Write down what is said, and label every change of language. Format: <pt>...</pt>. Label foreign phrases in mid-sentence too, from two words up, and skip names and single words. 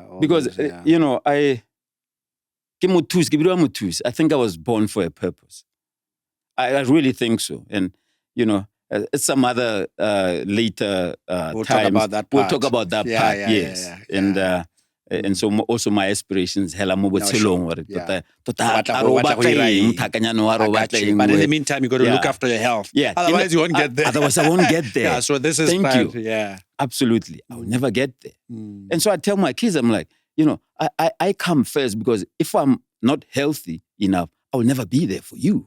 <en>Because you know, I think I was born for a purpose. I really think so. And you know, some other later we'll times, talk about that part. We'll talk about that part. Yes. Yeah. And so also my aspirations,</en> <tn>hela mo botshelong gore</tn> <en>but in the meantime, you got to look after your health. Yeah. Otherwise, you won't get there. Otherwise, I won't get there. Yeah. So this is Thank you. Yeah. Absolutely. I will never get there. And so I tell my kids, I'm like, you know, I come first because if I'm not healthy enough, I will never be there for you.</en>